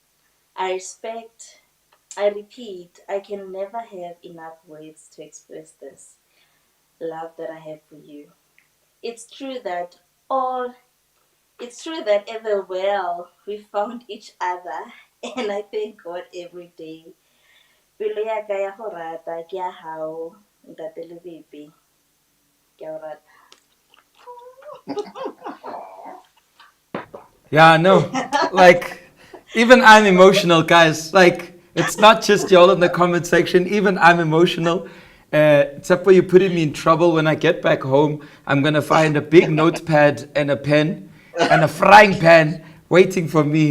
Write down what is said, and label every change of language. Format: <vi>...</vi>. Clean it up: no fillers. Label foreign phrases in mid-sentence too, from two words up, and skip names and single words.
<en>I repeat, I can never have enough words to express this love that I have for you. It's true that all it's true that ever well we found each other and I thank God every day.</en> <nso>Pelo ya ka ya go rata ke ya hao, Ntate Lebepe. Ke a o rata.</nso> <en>Yeah, no. Like, even I'm emotional, guys. Like, it's not just y'all in the comment section. Even I'm emotional. Except for you putting me in trouble when I get back home. I'm going to find a big notepad and a pen and a frying pan waiting for me.</en>